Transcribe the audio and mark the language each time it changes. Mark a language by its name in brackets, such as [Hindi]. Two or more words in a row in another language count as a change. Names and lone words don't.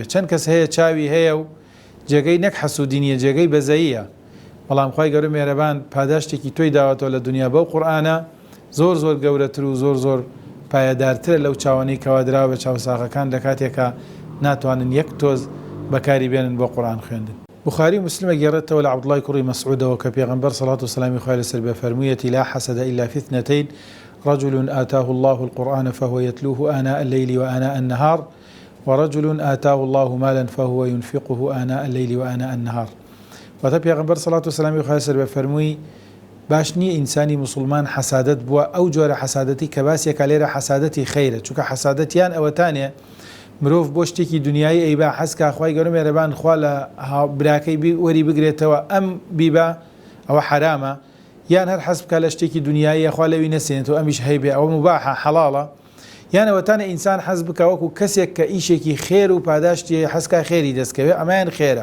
[Central Kurdish] چەند کەس هەیە چاوی هەیە و جێگەی نەک حەسوودی نیە، جێگەی بەزەییە، بەڵام خوای گەورە میهرەبان پاداشتێکی تۆی داوەتەوە لە دنیا بەو قورئانە زۆر گەورەتر و زۆر پایەدارترە لەو چاوەنەی کەوا دراوە بە چاوساغەکان لە کاتێکە ناتوانن یەک تۆز بەکاری بێنن بۆ قورئان خوێندن. بخاری مسلمە گێڕێتەوە لە عەبدوڵای کوڕی مەسعودەوە کە پێغەمبەر صلوات و سلامی خوای لەسەر بێ فەرموویەتی [Arabic] لا حسد إلا في اثنتين رجل آتاه الله القرآن فهو يتلوه آناء الليل وآناء النهار ورجل آتاه الله مالا فهو ينفقه آناء الليل وآناء النهار. [Central Kurdish] واتە پێغەمبەر صلوات و سلامی خوای لەسەر بێ فەرمووی باش نییە ئینسانی مسلمان حەسادەت بووە ئەو جۆرە حەسادەتی کە باسیەکە لێرە حەسادەتی خەیرە، چونکە حەسادەتیان ئەوەتانێ مرۆڤ بۆ شتێکی دنیای ئەیبا حەزکا خوای گەورە مێرەبان خوا لە براکەی وەری بگرێتەوە ئەم بیبا ئەوە حرامە، یان هەر حەز بکە لە شتێکی دنیای خوا لەوی نەسێنێتەوە ئەمیش هەیبێ ئەوە مباحە حەڵاڵە، یان ئەوەتانە ئینسان حەز بکە وەکو کەسێک کە ئیشێکی خێر و پاداشتی حەزکا خێری دەستکەوێ ئەمایان خێرە.